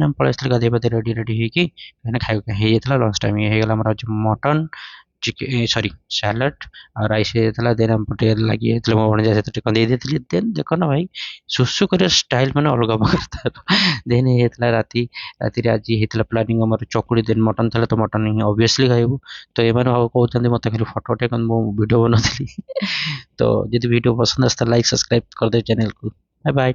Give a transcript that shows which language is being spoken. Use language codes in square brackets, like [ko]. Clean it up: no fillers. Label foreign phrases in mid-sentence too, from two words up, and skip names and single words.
[or] ଆମେ ପଳେଇ ଆସିଥିଲି ଗାଧୋଇ ପାଧୋଇ ରେଡ଼ି ହେଇକି କାହିଁକିନା ଖାଇବା ହେଇଯାଇଥିଲା [en] lunch time [or] ଇଏ ହେଇଗଲା ଆମର ଆଜି ମଟନ୍ ସରି ସାଲାଡ୍ ଆଉ ରାଇସ୍ ହେଇଯାଇଥିଲା ଦେନ୍ ଆମ ଟିକେ ଲାଗି ଯାଇଥିଲା ମୋ ଭଣଜା ସହିତ ଟିକେ ଦେଇ ଦେଇଥିଲି ଦେନ୍ ଦେଖ ନା ଭାଇ ଶୁଶୁ କରିବା ଷ୍ଟାଇଲ୍ ମାନେ ଅଲଗା ପ୍ରକାର ତାର ଦେନ୍ ହେଇଯାଇଥିଲା ରାତିରେ ଆଜି ହେଇଥିଲା ପ୍ଲାନିଂ ଆମର ଚକୁଳି ଦେନ୍ ମଟନ୍ ଥିଲା ତ ମଟନ୍ ହିଁ ଅବଭିୟସ୍ଲି ଖାଇବୁ ତ ଏମାନେ କହୁଛନ୍ତି ମୋତେ ଖାଲି ଫଟୋ ଉଠେଇ ମୁଁ ଭିଡ଼ିଓ ବନଉଥିଲି ତ ଯଦି [hi] वीडियो पसंद आता है लाइक सब्सक्राइब कर दे चैनल को बाय बाय।